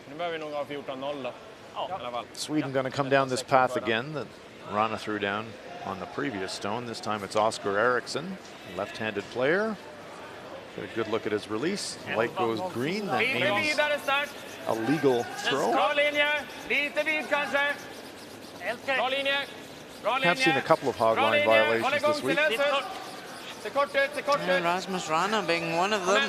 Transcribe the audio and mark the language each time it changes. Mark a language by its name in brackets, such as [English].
[Swedish] Nu behöver vi nog ha 14-0 då. Ja, i alla fall. [English] Sweden going to come down this path again that Rana threw down on the previous stone. This time it's Oscar Eriksson, left-handed player. Get a good look at his release. Light goes green. That means a legal throw. [Swedish] Bra linje, lite vid kanske. Bra linje. Bra linje. [English] Have seen a couple of hog line violations this week. [Swedish] Se kort ut, se kort ut. [English] And Rasmus Rana being one of them.